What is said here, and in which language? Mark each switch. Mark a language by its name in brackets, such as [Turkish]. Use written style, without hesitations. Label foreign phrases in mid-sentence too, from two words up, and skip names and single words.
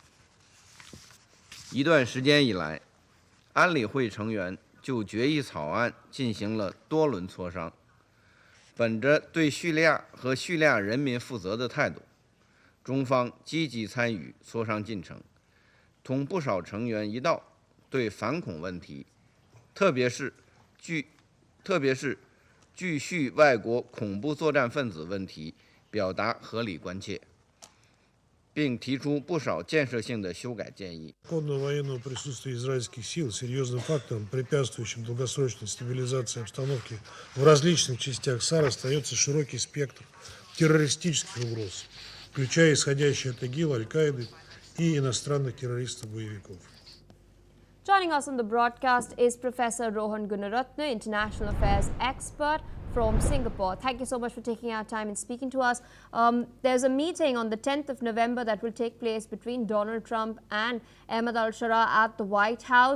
[Chinese] 一段时间以来，安理会成员就决议草案进行了多轮磋商，本着对叙利亚和叙利亚人民负责的态度，中方积极参与磋商进程，同不少成员一道对反恐问题。特别是继续外国恐怖作战分子问题，表达合理关切，并提出不少建设性的修改建议。 [Russian] Военного присутствия израильских сил серьезным фактором, препятствующим долгосрочной стабилизации обстановки в различных частях САР, остается широкий спектр террористических угроз, включая исходящие от ИГИЛ, Аль-Каиды и иностранных террористов-боевиков. [English] Joining us on the broadcast is Professor Rohan Gunaratne, International Affairs expert from Singapore. Thank you so much for taking our time and speaking to us. There's a meeting on the 10th of November that will take place between Donald Trump and Ahmad al-Sharaa at the White House.